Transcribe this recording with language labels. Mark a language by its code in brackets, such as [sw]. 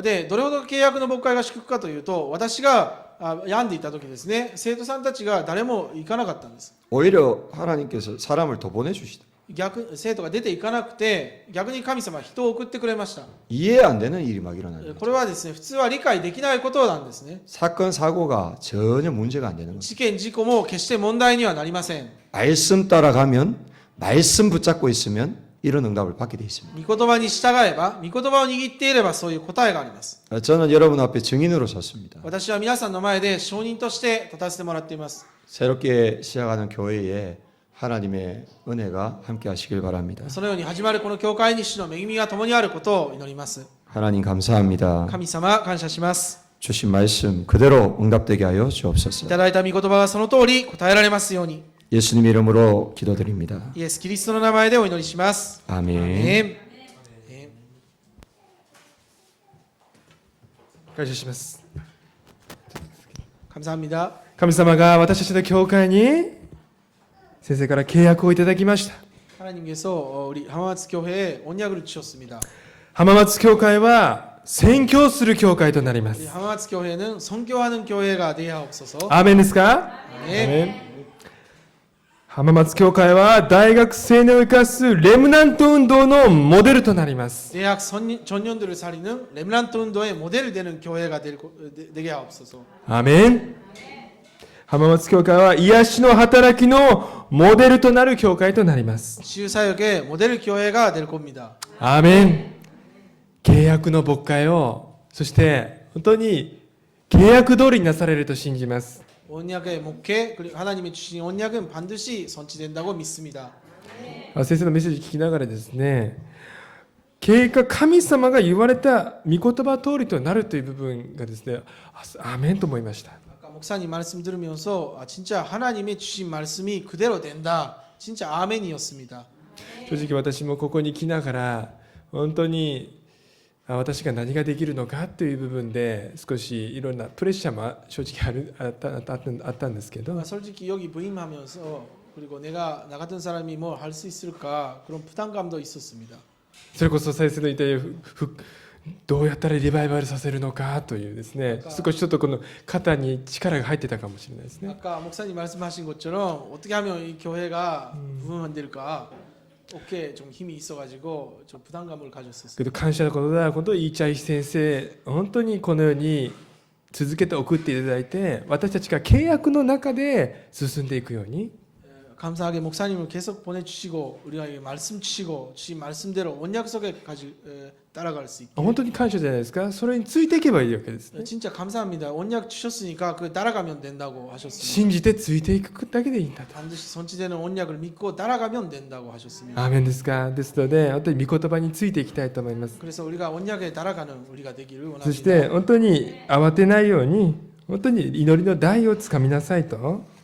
[ja] で、どれほど契約の牧会が祝福かというと、私が病んでいた時ですね、生徒さんたちが誰も行かなかったんです。 [ko] 오히려 하나님께서 사람을 더 보내주시다. [ja] 生徒が出て行かなくて、逆に神様は人を送ってくれました。 [ko] 이해 안 되는 일이 막 일어나요. [ja] これはですね、普通は理解できないことなんですね。 [ko] 사건 사고가 전혀 문제가 안 되는 거죠. [ja] 事件事故も決して問題にはなりません。 [ko] 말씀 따라가면 말씀 붙잡고 있으면 이런 응답을 받게 돼 있습니다. [ja] 御言葉に従えば、御言葉を握っていればそういう答えがあります。 [ko] 저는 여러분 앞에 증인으로 섰습니다. [ja] 私は皆さんの前で証人として立たせてもらっています。 [ko] 새롭게 시작하는 교회에 하나님의 은혜가 함께 하시길 바랍니다. [ja] そのように始まるこの教会に主の恵みが共にあることを祈ります。 [ko] 하나님 감사합니다. [ja] 神様、感謝します。 [ko] 주신 말씀 그대로 응답되게 하여 [ja] い [ko] 주옵소서. [ja] ただいた御言葉がその通り答えられますように。 [ko] 예수님 이름으로 기도드립니다. [ja] イエス・キリストの名前でお祈りします。 [ko] 아멘. [ja] アーメン。感謝します。 [ko] 감사합니다. [ja] 神様が私たちの教会に先生から契約をいただきました。 [ko] 하나님께서 우리浜松 교회에 언약을 주셨습니다. [ja] 浜松教会は宣教する教会となりま [ko] 우리 [ja] す。 [ko] 浜松 교회는 선교하는 교회가 되하옵소서. [ja] アーメンですか？ [ko] 아멘. [ja] 浜松教会は大学生を生かすレムナント運動のモデルとなります。 [ko] 대학 전년들을 살리는 렘란트 운동의 모델이 되는 교회가 되게 하옵소서. [ja] アーメン。浜松教会は癒しの働きのモデルとなる教会となります。 [ko] 치유사역의 모델 교회가 될 겁니다. [ja] アーメン。契約の牧会を、そして本当に契約通りになされると信じます。 [ko] 언약의 목회 그리고 하나님이 주신 언약은 반드시 선치된다고 믿습니다. [ja] 先生のメッセージ聞きながらですね、経過神様が言われた御言葉通りとなるという部分がですね、アーメンと思いました。 [ko] 아까 목사님 말씀 들으면서 진짜 하나님의 주신 말씀이 그대로 된다. 진짜 아멘이었습니다. [ja] 正直私もここに来ながら本当に私が何ができるのかという部分で少しいろんなプレッシャーも正直あったんですけど、 [ko] 솔직히 여기 부임하면서 그리고 내가 나 같은 사람이 뭘 할 수 있을까 그런 부담감도 있었습니다. [ja] それこそ先生の言ったようにどうやったらリバイバルさせるのかというですね、少しちょっとこの肩に力が入ってたかもしれないですね。 [ko] 아까 목사님 말씀하신 것처럼 어떻게 하면 이 교회가 부흥될까 어깨에 좀 힘이 있어가지고 좀 부담감을 가졌었어요. [ja] けど感謝のことだ、本当にイーチャイ先生、本当にこのように続けて送っていただいて、私たちが契約の中で進んでいくように、 [ko] 감사하게 목사님을 계속 보내주시고 우리에게 말씀 주시고 주신 말씀대로 언약 속에까지 따라갈 수 있게. [ja] 本当に感謝じゃないですか。それについていけばいいわけですね。 [ko] 진짜 감사합니다. 언약 주셨으니까 그 따라가면 된다고 하셨습니다. [ja] 信じてついていくだけでいいんだと。 [ko] 반드시 선치되는 언약을 믿고 따라가면 된다고 하셨습니다. [ja] アーメンですか。ですので、本当に御言葉についていきたいと思います。 [ko] 그래서 우리가 언약에 따라가는 우리가 되기를 [ja] そして [ko] 원합니다. [ja] 本当に慌てないように、本当に祈りの台をつかみなさいと。